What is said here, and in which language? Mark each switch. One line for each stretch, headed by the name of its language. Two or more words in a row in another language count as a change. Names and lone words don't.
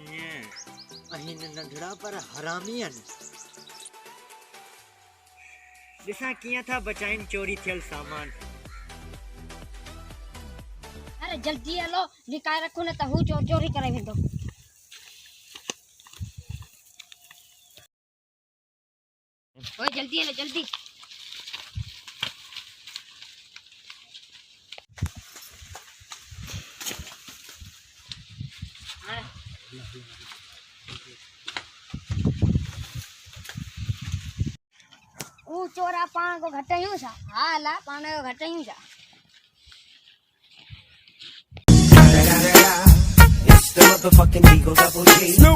Sindhi: आहिनि नंढड़ा पर हरामी आहिनि। ॾिसां कीअं था बचाइनि चोरी थियल सामान। अरे जल्दी हलो, लिकाए रखो न त हू चोरी करे वेंदो। ओए जल्दी हलो जल्दी। ऊ चोरा पाण को घटायूं छा? हा ला पाण को घटायूं छा?
English: It's the motherfucking Eagle Double G.